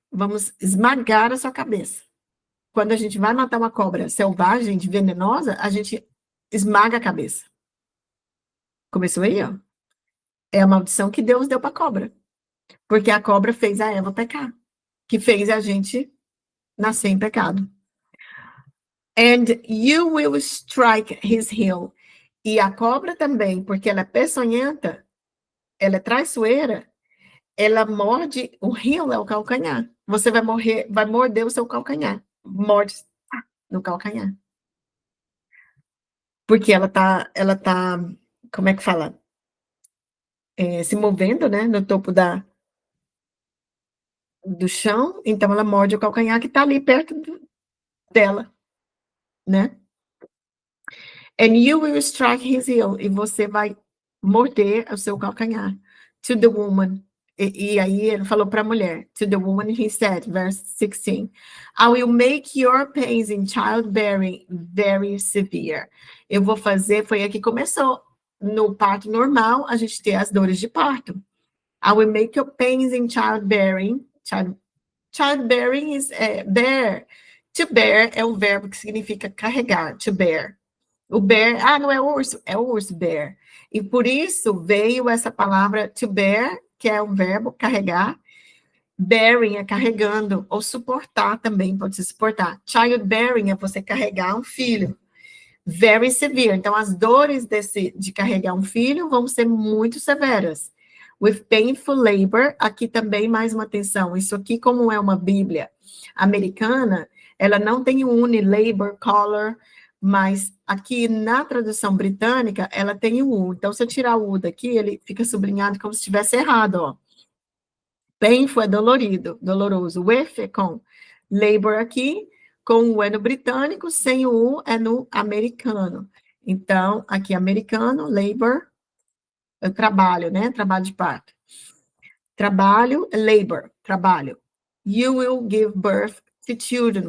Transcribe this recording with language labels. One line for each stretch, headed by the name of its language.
Portuguese: Vamos esmagar a sua cabeça. Quando a gente vai matar uma cobra selvagem, venenosa, a gente esmaga a cabeça. Começou aí, ó. É a maldição que Deus deu para a cobra. Porque a cobra fez a Eva pecar. Que fez a gente nascer em pecado.
English: And you will strike his heel.
Portuguese: E a cobra também, porque ela é peçonhenta, ela é traiçoeira, ela morde, o heel é o calcanhar. Você vai morder o seu calcanhar. Morde no calcanhar. Porque ela tá, como é que fala? Se movendo, né, no topo do chão, então ela morde o calcanhar que tá ali perto dela, né?
English: And you will strike his heel,
Portuguese: e você vai morder o seu calcanhar.
English: To the woman.
Portuguese: E aí ele falou para a mulher,
English: to the woman he said, verse 16, I will make your pains in childbearing very severe.
Portuguese: Eu vou fazer, foi aí que começou, no parto normal, a gente tem as dores de parto.
English: I will make your pains in childbearing. Childbearing is bear.
Portuguese: To bear é um verbo que significa carregar, to bear. O bear, não é urso, é o urso, bear. E por isso veio essa palavra to bear, que é um verbo, carregar. Bearing é carregando, ou suportar também, pode ser suportar. Childbearing é você carregar um filho.
English: Very severe.
Portuguese: Então, as dores de carregar um filho vão ser muito severas.
English: With painful labor,
Portuguese: aqui também mais uma atenção. Isso aqui, como é uma Bíblia americana, ela não tem uni, labor, color, mas aqui na tradução britânica, ela tem o U. Então, se eu tirar o U daqui, ele fica sublinhado como se estivesse errado, ó. Painful é dolorido, doloroso. With é com. Labor aqui, com o U é no britânico, sem o U é no americano. Então, aqui americano, labor, é trabalho, né? Trabalho de parto. Trabalho, labor, trabalho.
English: You will give birth to children.